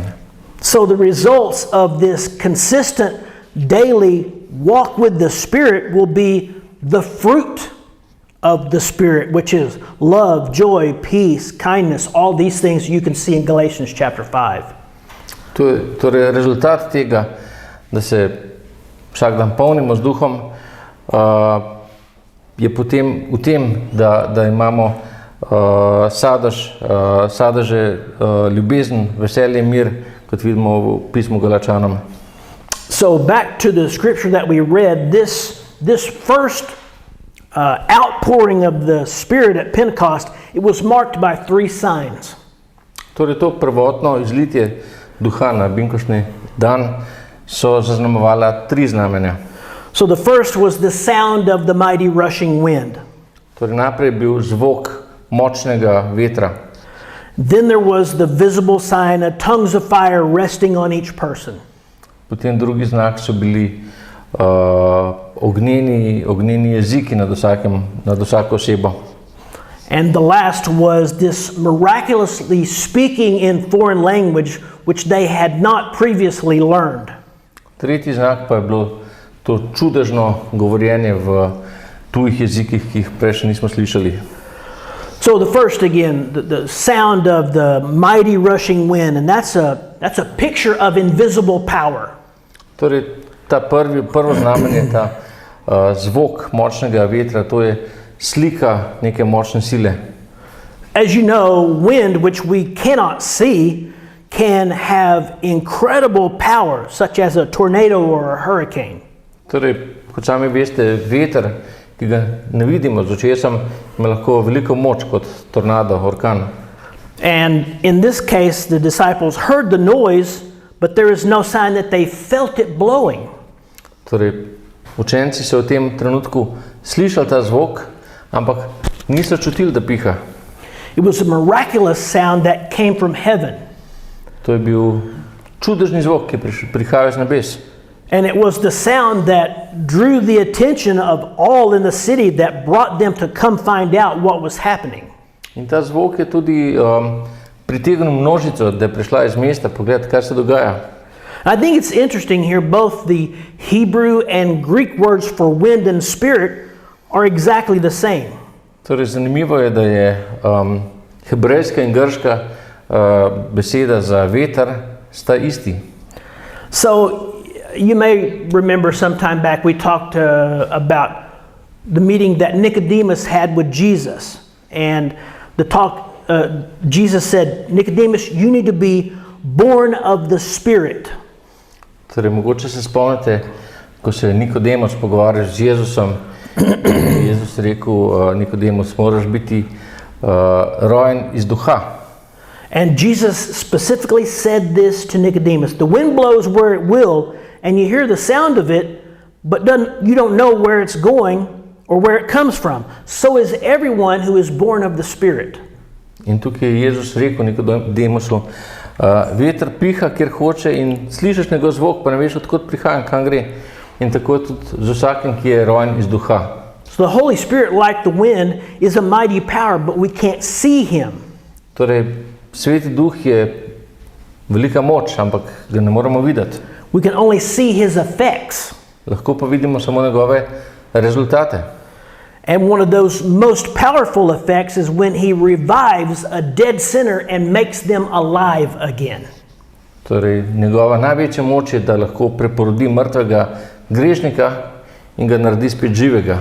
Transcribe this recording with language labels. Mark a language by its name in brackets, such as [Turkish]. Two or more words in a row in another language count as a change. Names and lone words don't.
[English] So the results of this consistent daily walk with the Spirit will be the fruit of the Spirit, which is love, joy, peace, kindness, all these things you can see in Galatians chapter 5. [Slovenian] Torej, rezultat tega, da se vsak dan polnimo z Duhom, je potem v tem, da imamo sadeže ljubezen, veselje, mir, kot vidimo v pismu Galačanom. [English] So back to the scripture that we read, this first outpouring of the Spirit at Pentecost, it was marked by 3 signs. [Slovenian] Torej, to prvotno izlitje Duha na binkoštni dan so zaznamovala 3 znamenja. [English] So the first was the sound of the mighty rushing wind. [Slovenian] Torej, najprej je bil zvok močnega vetra. [English] Then there was the visible sign of tongues of fire resting on each person. [Slovenian] Potem drugi znak so bili ognjeni jeziki nad vsako osebo. [English] And the last was this miraculously speaking in foreign language which they had not previously learned. [Slovenian] Tretji znak pa je bilo to čudežno govorjenje v tujih jezikih, ki jih prej še nismo slišali. [English] So the first again, the sound of the mighty rushing wind, and that's a picture of invisible power. [Slovenian] Torej, prvo znamenje, ta zvok močnega vetra, to je slika neke močne sile. [English] As you know, wind, which we cannot see, can have incredible power, such as a tornado or a hurricane. [Slovenian] Torej, kot sami veste, veter, ki ga ne vidimo z očesom, ima lahko veliko moč kot tornado, orkan. [English] And in this case, the disciples heard the noise, but there is no sign that they felt it blowing. [Slovenian] Torej, učenci so v tem trenutku slišali ta zvok, ampak niso čutili, da piha. [English] It was a miraculous sound that came from heaven. [Slovenian] To je bil čudežni zvok, ki je prihajal z nebes. [English] And it was the sound that drew the attention of all in the city that brought them to come find out what was happening. [Slovenian] In ta zvok je tudi pritegnil množico, da je prišla iz mesta pogledati, kaj se dogaja. [English] I think it's interesting here, both the Hebrew and Greek words for wind and spirit are exactly the same. [Slovenian] Torej, zanimivo je, da je hebrejska in grška beseda za veter sta isti. [English] So you may remember some time back we talked about the meeting that Nicodemus had with Jesus. And the talk, Jesus said, Nicodemus, you need to be born of the Spirit. [Slovenian] Torej, mogoče se spomnite, ko se je Nikodemus pogovarjal z Jezusom, Jezus rekel, Nikodemus, moraš biti rojen iz duha. [English] And Jesus specifically said this to Nicodemus. The wind blows where it will, and you hear the sound of it, but you don't know where it's going or where it comes from. So is everyone who is born of the Spirit. [Slovenian] In tukaj je Jezus rekel Nikodemusu, veter piha, kjer hoče in slišiš njegov zvok, pa ne veš, odkot prihaja, kam gre. In tako je tudi z vsakim, ki je rojen iz duha. [English] So the Holy Spirit, like the wind, is a mighty power, but we can't see him. [Slovenian] Torej, Sveti Duh je velika moč, ampak ga ne moremo videti. [English] We can only see his effects. [Slovenian] Lahko pa vidimo samo njegove rezultate. [English] And one of those most powerful effects is when he revives a dead sinner and makes them alive again. [Slovenian] Torej, njegova največja moč je, da lahko preporodi mrtvega grešnika in ga naredi spet živega.